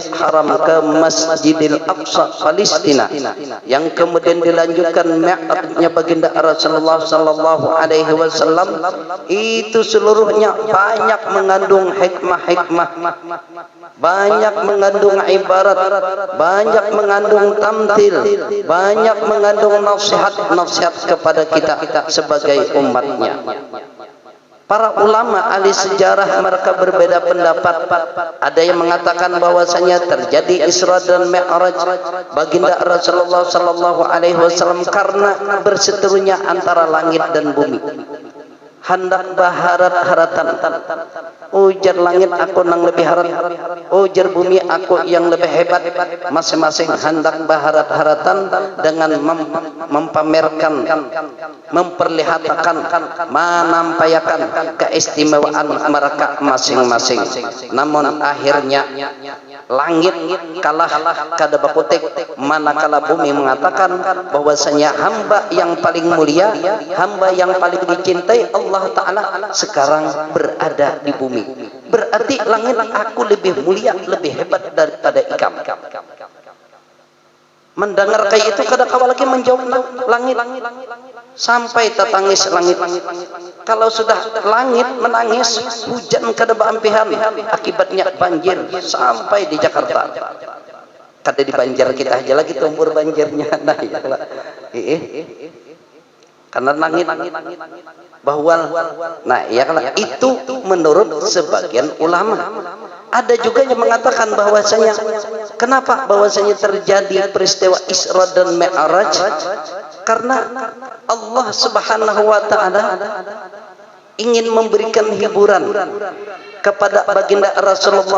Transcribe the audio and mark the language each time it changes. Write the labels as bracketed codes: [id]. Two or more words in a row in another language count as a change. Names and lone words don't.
[id] Haram ke Masjidil Aqsa Palestina, yang kemudian dilanjutkan Mi'rajnya baginda Rasulullah [ar] صلى الله عليه وسلم, [id] itu seluruhnya banyak mengandung hikmah-hikmah, banyak mengandung ibarat, banyak mengandung tamthil, banyak mengandung nasihat-nasihat kepada kita sebagai umatnya. Para ulama ahli sejarah mereka berbeda pendapat. Ada yang mengatakan bahwasanya terjadi Isra dan Mi'raj baginda Rasulullah [ar] صلى الله عليه وسلم [id] karena berseterunya antara langit dan bumi. [bjn] Hendak baharat haratan, ujar langit aku nang lebih harat, ujar bumi aku yang lebih hebat. [id] Masing-masing hendak [bjn] baharat haratan [id] dengan mempamerkan, memperlihatkan, menampakkan keistimewaan mereka masing-masing. Namun akhirnya langit kalah [bjn] kada bakutik, [id] manakala bumi mengatakan bahwasanya hamba yang paling mulia, hamba yang paling dicintai Allah Ta'ala sekarang berada di bumi. Berarti langit aku lebih mulia, lebih hebat daripada ikam. Mendengar kayak itu [bjn] kada kawal lagi [id] menjawab langit, sampai tetangis langit. Kalau sudah langit menangis, hujan [bjn] kada beampihan, [id] akibatnya banjir sampai di Jakarta. [bjn] Kada di Banjar kita aja lagi tumbur banjirnya. [id] Nah, karena langit bahwa itu menurut sebagian ulama. Ada juga yang mengatakan bahwasanya kenapa bahwasanya terjadi peristiwa Isra dan Mi'raj, karena Allah [ar] سبحانه وتعالى [id] ingin memberikan hiburan kepada baginda Rasulullah.